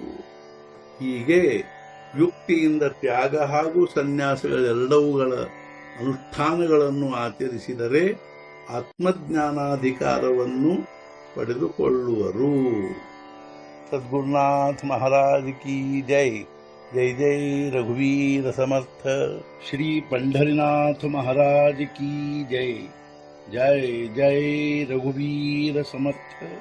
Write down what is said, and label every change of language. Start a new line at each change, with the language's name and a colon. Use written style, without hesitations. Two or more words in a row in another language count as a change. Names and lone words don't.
Kannada: ಹೀಗೆ ಯುಕ್ತಿಯಿಂದ ತ್ಯಾಗ ಹಾಗೂ ಸನ್ಯಾಸಗಳೆರಡವುಗಳ ಅನುಷ್ಠಾನಗಳನ್ನು ಆಚರಿಸಿದರೆ ಆತ್ಮಜ್ಞಾನಾಧಿಕಾರವನ್ನು ಪಡೆದುಕೊಳ್ಳುವರು.
Hindi: सद्गुरुनाथ महाराज की जय.
Marathi: जय जय रघुवीर समर्थ.
Hindi: ಶ್ರೀ पंढरीनाथ महाराज की जय.
Marathi: जय जय रघुवीर समर्थ.